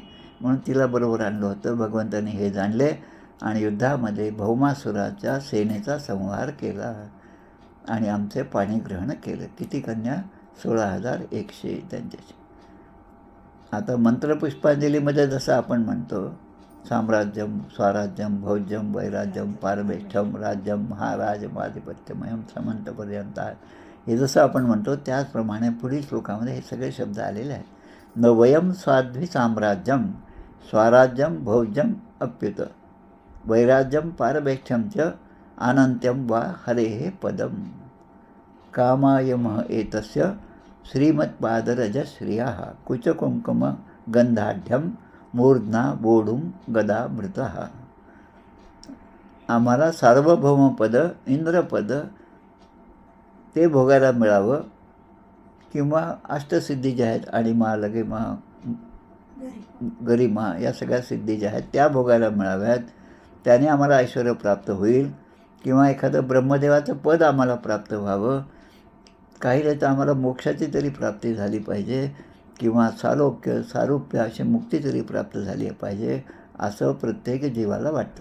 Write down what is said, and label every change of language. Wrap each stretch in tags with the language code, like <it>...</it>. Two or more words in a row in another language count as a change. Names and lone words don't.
<mr>म्हणून तिला बरोबर आणलं होतं. भगवंताने हे जाणले आणि युद्धामध्ये भौमासुराच्या सेनेचा संहार केला आणि आमचे पाणी ग्रहण केलं. किती कन्या? 16,100 त्यांच्याशी. आता मंत्रपुष्पांजलीमध्ये जसं आपण म्हणतो,</mr> <sa>साम्राज्यम स्वराज्यम भोज्यम वैराज्यम पारमेष्ठम राज्यम महाराजमाधिपत्यमयम समंतपर्यंत,</sa> <mr>हे जसं आपण म्हणतो त्याचप्रमाणे पुढील श्लोकामध्ये हे सगळे शब्द आलेले आहेत.</mr> <sa>न वयम स्वाध्वी साम्राज्यम स्वराज्यम भोज्यम अप्युत वैराज्यम पारमेष्ठ्यम च अनंत्यम वा हरेः पदम कामाय मह एतस्य श्रीमत्पादरजश्रियाः कुचकुंकुम गंधाढ्यम मूर्ध्ना बोढुम गदामृतः.</sa> <mr>आम्हाला सार्वभौमपद, इंद्रपद ते भोगायला मिळावं, किंवा अष्टसिद्धी ज्या आहेत, अणिमा लगिमा गरिमा या सगळ्या सिद्धी ज्या आहेत त्या भोगायला मिळाव्यात, त्याने आम्हाला ऐश्वर प्राप्त होईल, किंवा एखादं ब्रह्मदेवाचं पद आम्हाला प्राप्त व्हावं, काही नाही तर आम्हाला मोक्षाची तरी प्राप्ती झाली पाहिजे, किंवा सालोक्य सारूप्य अशी मुक्ती तरी प्राप्त झाली पाहिजे, असं प्रत्येक जीवाला वाटतं.</mr>